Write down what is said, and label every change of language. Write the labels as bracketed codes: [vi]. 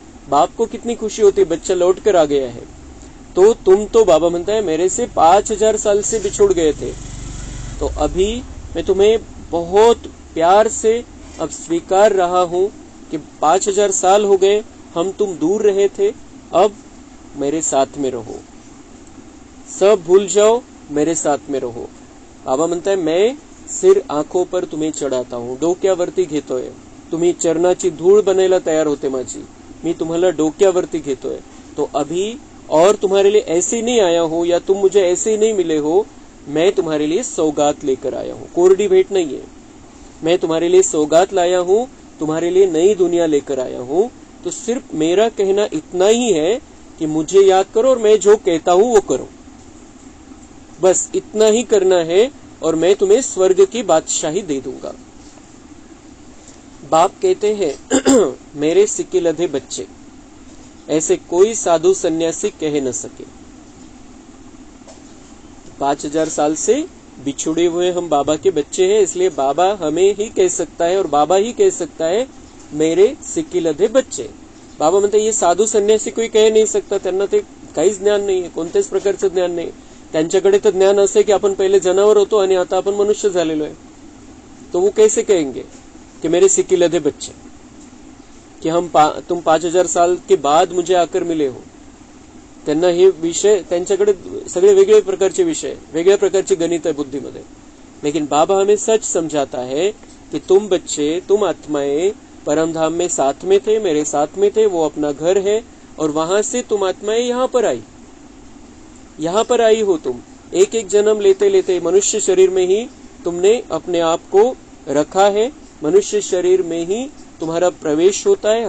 [hi] बाप को कितनी खुशी होती है, बच्चा लौट कर आ गया है. तो तुम तो बाबा [mr] म्हणता [hi] है मेरे से 5000 साल से बिछुड़ गए थे, तो अभी मैं तुम्हें बहुत प्यार से अब स्वीकार रहा हूं कि 5000 साल हो गए, हम तुम दूर रहे थे, अब मेरे साथ में रहो, सब भूल जाओ, मेरे साथ में रहो. बाबा म्हणता है मैं सिर आंखों पर तुम्ही चढाता हूं, [mr] डोक्यावरती घेतोय. तुम्ही चरणाची धूळ बनायला तयार होते माझी, मी तुम्हाला डोक्यावरती घेतोय. [hi] तो अभी और तुम्हारे लिए ऐसे नहीं आया हूं या तुम मुझे ऐसे नहीं मिले हो, मैं तुम्हारे लिए सौगात लेकर आया हूं. कोरडी भेंट नहीं है, मैं तुम्हारे लिए सौगात लाया हूं, तुम्हारे लिए नई दुनिया लेकर आया हूं. तो सिर्फ मेरा कहना इतना ही है कि मुझे याद करो और मैं जो कहता हूं वो करो. बस इतना ही करना है और मैं तुम्हें स्वर्ग की बादशाही दे दूंगा. बाप कहते हैं मेरे सिक्के लधे बच्चे, ऐसे कोई साधु सन्यासी कह न सके. 5000 साल से बिछुड़े हुए हम बाबा के बच्चे हैं, इसलिए बाबा हमें ही कह सकता है और बाबा ही कह सकता है मेरे सिक्के लधे बच्चे. [mr] बाबा म्हणते हे साधू संन्यासी कोई कह नाही सकता, त्यांना ते काहीच ज्ञान नाहीये, कोणत्याच प्रकारचं ज्ञान नाही. त्यांच्याकडे तर ज्ञान असे की आपण पहिले जनावर होतो आणि आता आपण मनुष्य झालेलो आहे. [hi] तो वो कैसे कहेंगे कि मेरे सिक्के लधे बच्चे, कि तुम 5000 साल के बाद मुझे आकर मिले हो. [mr] त्यांना हे विषय, त्यांच्याकडे सगळे वेगळे प्रकारचे विषय, वेगळ्या प्रकारचे गणित आहे बुद्धीमध्ये. [hi] लेकिन बाबा हमें सच समझाता है कि तुम बच्चे, तुम आत्माएं परमधाम में साथ में थे, मेरे साथ में थे, वो अपना घर है और वहां से तुम आत्माएं यहाँ पर आई, यहाँ पर आई हो तुम. एक एक जन्म लेते लेते मनुष्य शरीर में ही तुमने अपने आप को रखा है, मनुष्य शरीर में ही तुम्हारा प्रवेश होता है.